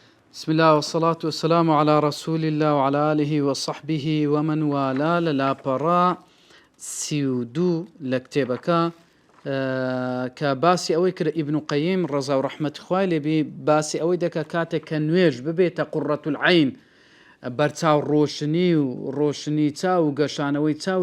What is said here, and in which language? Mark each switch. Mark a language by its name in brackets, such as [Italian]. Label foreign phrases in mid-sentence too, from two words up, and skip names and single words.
[Arabic] بسم الله والصلاة والسلام على رسول الله وعلى آله وصحبه ومن والاه [Central Kurdish] للاپەڕا سیودوو لە کتێبەکە کە باسی ئەوەی کرد ئیبن قەیم ڕەزا و ڕەحمەتی خوای لێبێ باسی ئەوەی دەکە کاتێک کە نوێژ ببێتە [Arabic] قورڕەت العین [Central Kurdish] بەرچاو ڕۆشنی و ڕۆشنی چاو و گەشانەوەی چاو